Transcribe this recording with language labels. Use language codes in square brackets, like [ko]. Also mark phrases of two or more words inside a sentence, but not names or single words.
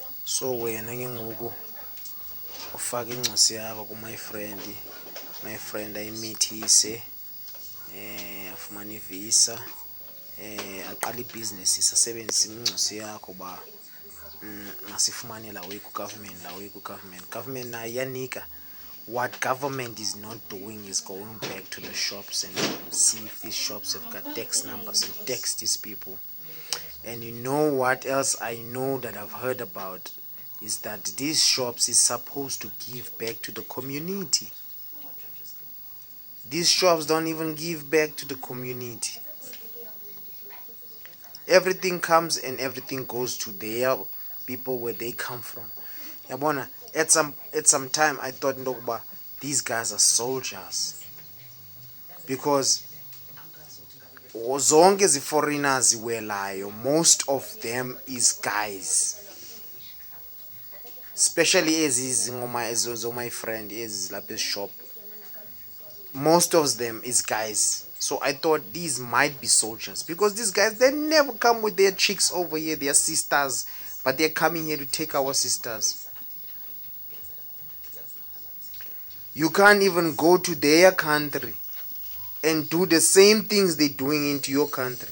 [xh] So wena ke ngoku ufaka incwasi yakho ku [en] my friend [xh] ayimithise afumana ivisa aqala ibhizinesi isasebenzisa incwasi yakho ba masifumane la way ku government nayo iyanika. [en] What government is not doing is going back to the shops and see if these shops have got tax numbers and tax these people. And you know what else I know that I've heard about is that these shops is supposed to give back to the community. These shops don't even give back to the community. Everything comes and everything goes to their people where they come from. Yabona, at some time I thought ndokuba these guys are soldiers, because [xh] zonke ezi [en] foreigners iwelayo, most of them is guys, especially [xh] ezi zo [en] my friend [xh] ezi zilapha [en] shop. Most of them is guys. So I thought these might be soldiers, because these guys, they never come with their chicks over here, their sisters, but they're coming here to take our sisters. You can't even go to their country and do the same things they're doing into your country.